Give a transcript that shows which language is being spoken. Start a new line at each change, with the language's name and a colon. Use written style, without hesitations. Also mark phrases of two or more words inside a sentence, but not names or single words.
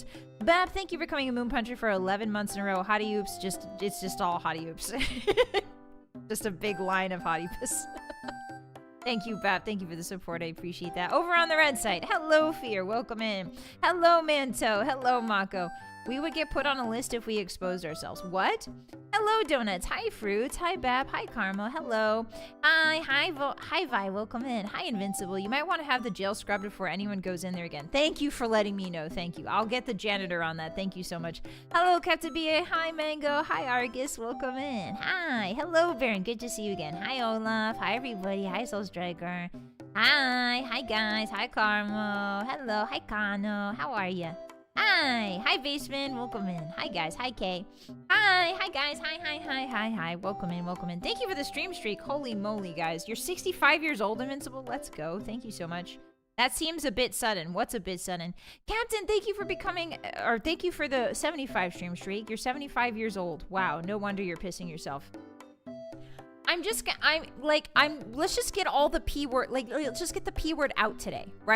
English: Bab, thank you for becoming a moon puncher for 11 months in a row. Hottie oops, it's just all hottie oops. Just a big line of hottie piss. Thank you, Bab. Thank you for the support. I appreciate that. Over on the red side, hello, Fear. Welcome in. Hello, Manto. Hello, Mako. We would get put on a list if we exposed ourselves. What? Hello, Donuts. Hi, Fruits. Hi, Bab. Hi, Karma. Hello. Hi, Vi. Welcome in. Hi, Invincible. You might want to have the jail scrubbed before anyone goes in there again. Thank you for letting me know. Thank you. I'll get the janitor on that. Thank you so much. Hello, Captain BA. Hi, Mango. Hi, Argus. Welcome in. Hi. Hello, Baron. Good to see you again. Hi, Olaf. Hi, everybody. Hi, Soul Striker. Hi. Hi, guys. Hi, Carmo. Hello. Hi, Kano. How are you? Hi. Hi, Baseman. Welcome in. Hi, guys. Hi, Kay. Hi. Hi, guys. Hi. Welcome in. Welcome in. Thank you for the stream streak. Holy moly, guys. You're 65 years old, Invincible. Let's go. Thank you so much. That seems a bit sudden. What's a bit sudden? Captain, thank you for thank you for the 75 stream streak. You're 75 years old. Wow. No wonder you're pissing yourself. Let's just get all the P word, let's just get the P word out today, right?